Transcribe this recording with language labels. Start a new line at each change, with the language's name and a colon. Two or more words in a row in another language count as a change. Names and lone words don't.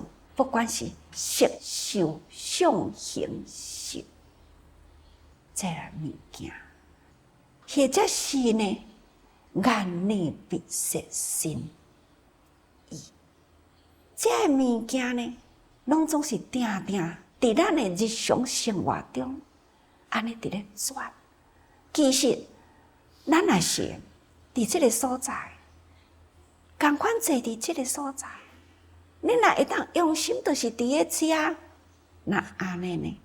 Min Nan Chinese: 不管是色、受、想、行、识，这个物件，或者是呢，眼耳鼻舌身意，这个物件呢，拢总是定定伫咱的日常生活中，安尼伫咧转。其实，咱也是伫这个所在，共款坐伫这个所在。你若会当用心，就是伫咧遮，那安尼呢？